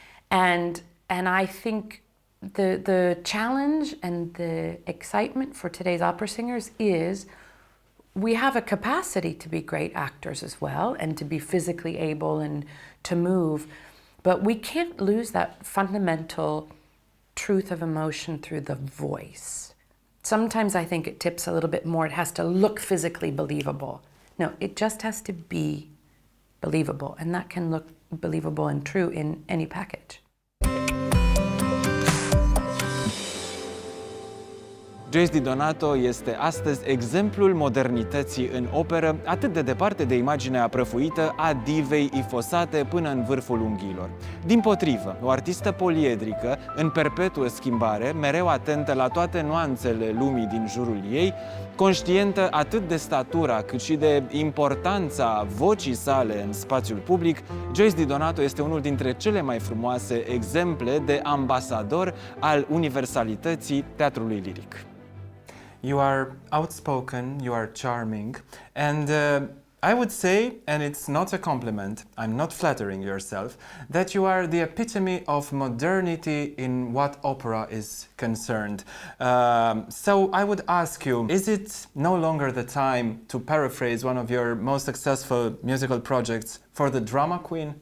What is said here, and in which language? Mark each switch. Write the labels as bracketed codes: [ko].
[en] And I think the challenge and the excitement for today's opera singers is we have a capacity to be great actors as well and to be physically able and to move, but we can't lose that fundamental truth of emotion through the voice. Sometimes I think it tips a little bit more. It has to look physically believable. No, it just has to be believable, and that can look believable and true in any package. [ro] Joyce Di Donato este astăzi exemplul modernității în operă, atât de departe de imaginea prăfuită a divei ifosate până în vârful unghiilor. Dimpotrivă, o artistă poliedrică, în perpetuă schimbare, mereu atentă la toate nuanțele lumii din jurul ei, conștientă atât de statura cât și de importanța vocii sale în spațiul public, Joyce Di Donato este unul dintre cele mai frumoase exemple de ambasador al universalității teatrului liric. [en] You are outspoken, you are charming, and I would say, and it's not a compliment, I'm not flattering yourself, that you are the epitome of modernity in what opera is concerned. So I would ask you, is it no longer the time to paraphrase one of your most successful musical projects for the drama queen?